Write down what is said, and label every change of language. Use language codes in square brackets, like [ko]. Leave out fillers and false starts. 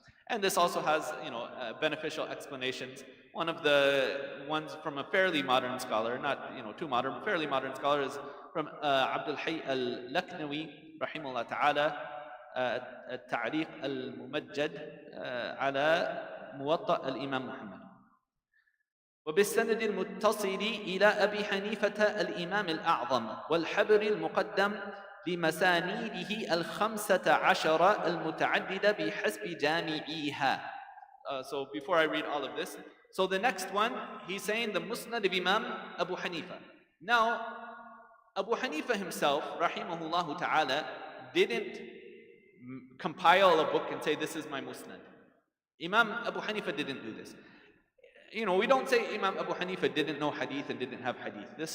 [en] And this also has, beneficial explanations. One of the ones from a fairly modern scholar, not, too modern, fairly modern scholar, is from Abdul Hayy al-Laknawi, rahimahullah ta'ala, التعليق الممجد على موطأ الإمام محمد. [ar] وبالسند المتصل إلى أبي حنيفة الإمام الأعظم والحبر المقدم لمسانيده 15 المتعددة بحسب جامعيها. [en] So before I read all of this, so the next one, he's saying the Musnad of Imam Abu Hanifa. Now, Abu Hanifa himself, rahimahullah ta'ala, didn't compile a book and say, this is my Musnad. Imam Abu Hanifa didn't do this. We don't say Imam Abu Hanifa didn't know hadith and didn't have hadith.